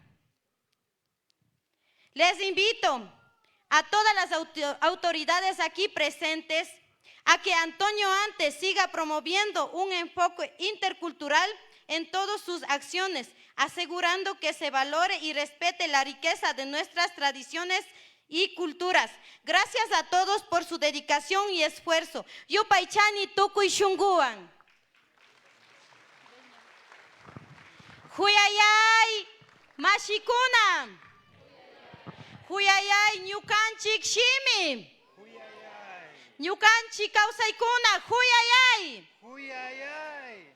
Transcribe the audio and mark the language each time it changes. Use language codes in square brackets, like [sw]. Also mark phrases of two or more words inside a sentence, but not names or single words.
[es] Les invito a todas las autoridades aquí presentes a que Antonio Ante siga promoviendo un enfoque intercultural en todas sus acciones, asegurando que se valore y respete la riqueza de nuestras tradiciones y culturas. Gracias a todos por su dedicación y esfuerzo. [qu] Yupaychani tukuy shunguan. Huyayay mashikuna. Huyayay ñukanchik shimi. Ñukanchik kawsaykuna. Huyayay.